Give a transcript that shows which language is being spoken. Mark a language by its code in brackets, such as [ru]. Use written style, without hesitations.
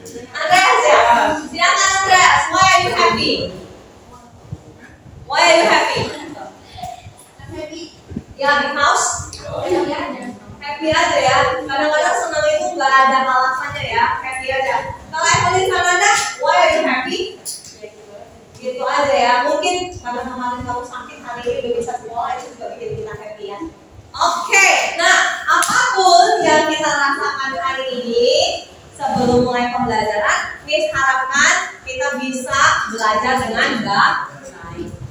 [en] Andreas ya? [id] Silakan [en] Andreas. Why are you happy? Why are you happy? I'm happy. [id] Ya, [en] because? Happy [id] aja ya. Kadang-kadang senang itu nggak ada alasannya ya. Happy aja. Kalau [en] Evelyn, Sanada, why are you happy? [id] Gitu aja ya, mungkin karena kemarin kamu sakit, hari ini udah bisa sekolah, itu juga bikin kita happy ya. Oke, nah apapun yang kita rasakan hari ini sebelum mulai pembelajaran, Miss harapkan kita bisa belajar dengan baik.